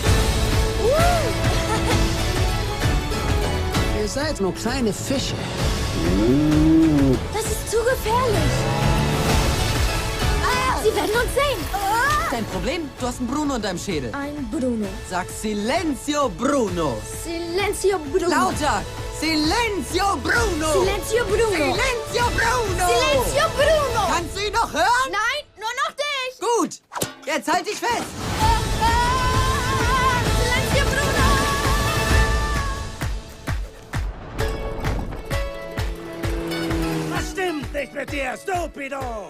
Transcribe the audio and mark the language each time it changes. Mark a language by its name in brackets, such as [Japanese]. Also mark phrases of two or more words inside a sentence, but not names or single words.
[German] Ihr seid nur kleine Fische. Das ist zu gefährlich. Sie werden uns sehen. Dein Problem? Du hast einen Bruno in deinem Schädel. Ein Bruno. Sag Silenzio Bruno. Silencio Bruno. Lauter! Silenzio Bruno! Silenzio Bruno. Silenzio Bruno! Silencio Bruno. Kannst du ihn noch hören? Nein, nur noch dich. Gut! Jetzt halt dich fest! Silencio Bruno. Was stimmt nicht mit dir, Stupido?